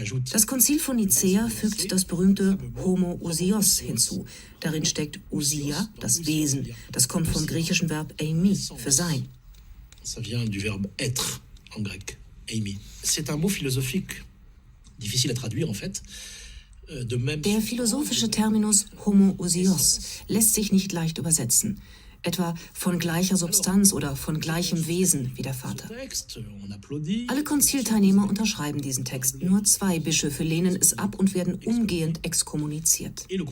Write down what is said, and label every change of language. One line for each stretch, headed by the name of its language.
German: Das Konzil von Nicäa fügt das berühmte Homoousios hinzu. Darin steckt Ousia, das Wesen. Das kommt vom griechischen Verb eimi, für sein.
French: Ça vient du verbe être en grec. C'est un mot philosophique, difficile à traduire en fait.
German: Der philosophische Terminus homoousios lässt sich nicht leicht übersetzen, etwa von gleicher Substanz oder von gleichem Wesen wie der Vater. Alle Konzilteilnehmer unterschreiben diesen Text, nur 2 Bischöfe lehnen es ab und werden umgehend exkommuniziert.